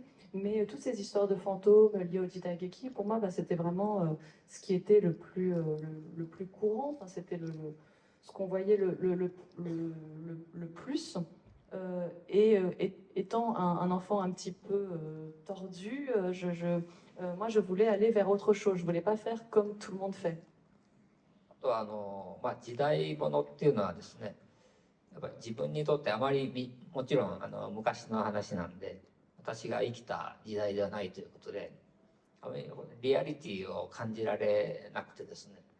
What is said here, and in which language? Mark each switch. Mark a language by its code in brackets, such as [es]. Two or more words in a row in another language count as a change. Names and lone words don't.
[fr] Mais toutes ces histoires de fantômes liées au Jitageki, pour moi, bah, c'était vraiment ce qui était le plus courant. Enfin, c'était ce qu'on voyait le plus. Étant un enfant un petit peu tordu, moi je voulais aller vers autre chose. Je voulais pas faire comme tout le monde fait. [ja] あとは時代物っていうのはですね、やっぱり自分にとってあまりもちろん昔の話なんで、私が生きた時代ではないということで、あまりリアリティを感じられなくてですね、